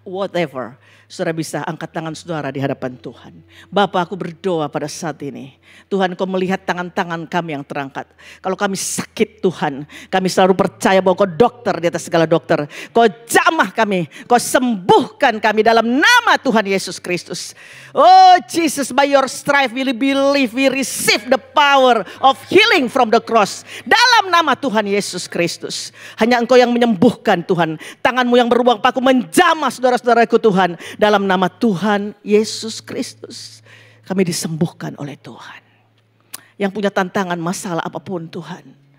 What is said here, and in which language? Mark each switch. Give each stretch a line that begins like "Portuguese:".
Indonesian: Whatever, saudara bisa angkat tangan saudara di hadapan Tuhan. Bapa, aku berdoa pada saat ini. Tuhan, Kau melihat tangan-tangan kami yang terangkat. Kalau kami sakit Tuhan, kami selalu percaya bahwa Kau dokter di atas segala dokter. Kau jamah kami, Kau sembuhkan kami dalam nama Tuhan Yesus Kristus.
English: Oh Jesus, by your stripe we believe, we receive the power of healing from the cross.
Indonesian: Dalam nama Tuhan Yesus Kristus. Hanya Engkau yang menyembuhkan Tuhan. Tangan-Mu yang berubah paku menjamah saudara-saudaraku Tuhan. Dalam nama Tuhan Yesus Kristus. Kami disembuhkan oleh Tuhan. Yang punya tantangan masalah apapun Tuhan.